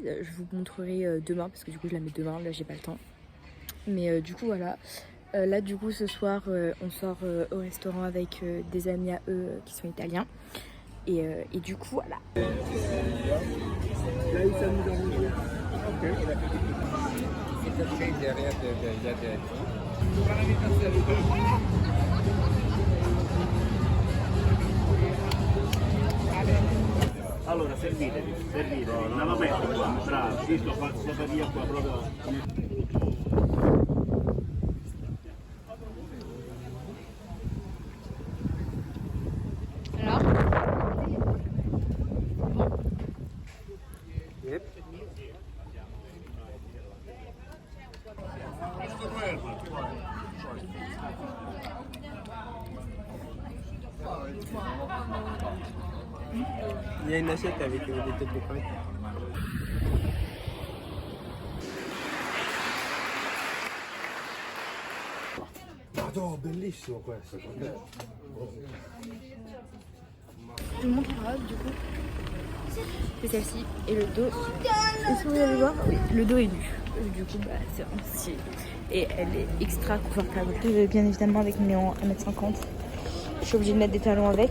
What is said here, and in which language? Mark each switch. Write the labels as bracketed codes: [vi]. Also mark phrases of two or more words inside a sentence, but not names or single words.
[fr] Je vous montrerai demain parce que du coup je la mets demain. Là j'ai pas le temps. Mais du coup voilà. Là du coup ce soir on sort au restaurant avec des amis à eux qui sont italiens. Et du coup voilà. Là, il s'amuse à manger. Ok. [it] Allora servitevi, non la metto qua, bravo, visto questa via qua proprio. [fr] Il y a une assiette avec des têtes de crevettes. [it] Madonna, bellissimo questo. [fr] Je vous montre la robe du coup. C'est celle-ci et le dos. Est-ce que vous allez voir? Oui, le dos est nu. Du coup bah c'est vraiment stylé. Et elle est extra confortable. Bien évidemment avec mes 1m50. Je suis obligée de mettre des talons avec.